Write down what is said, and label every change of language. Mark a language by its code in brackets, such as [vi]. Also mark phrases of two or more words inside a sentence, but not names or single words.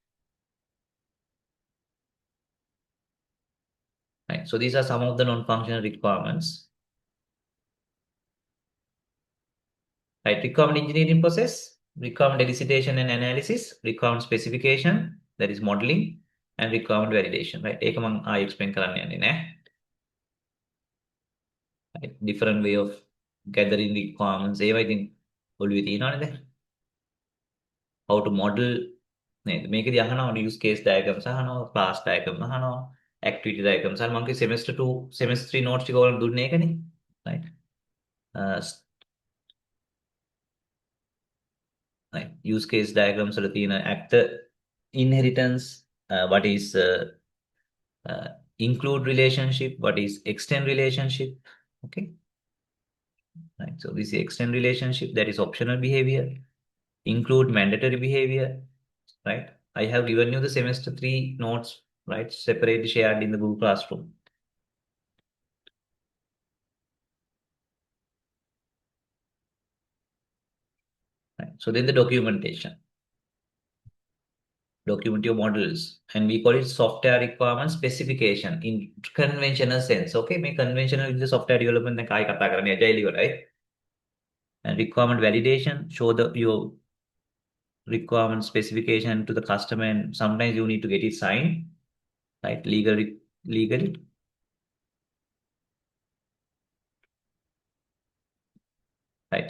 [en] Right. So these are some of the non-functional requirements. Right. Requirement engineering process, requirement elicitation and analysis, requirement specification, that is modeling, and requirement validation. Right. [si] ඒක මම ආයෙ explain කරන්න යන්නේ නැහැ. [en] Right. Different way of gathering requirements. [si] ඒවා ඉතින් ඔළුවේ තියෙනවනේ දැන්. [en] How to model [si] නේද? මේකදී අහනවා [en] use case diagrams අහනවා, class diagram අහනවා, activity diagrams අහනවා. [si] මම කිව්වේ [en] semester 2, semester 3 notes [si] ටික ඔයාලට දුන්නේ ඒකනේ. [en] Right. Uh, right. Use case diagrams වල තියෙන actor inheritance, what is uh, include relationship, what is extend relationship. Okay, right. So this is extend relationship, that is optional behavior. Include mandatory behavior, right? I have given you the semester 3 notes, right? Separately shared in the Google Classroom. Right. So then the documentation. Document your models, and we call it software requirement specification in conventional sense. Okay, may conventional in the software development [si] එක ආයි කතා කරන්නේ [en] agile, right? And requirement validation, show the your requirement specification to the customer, and sometimes you need to get it signed, right? Legally. Right.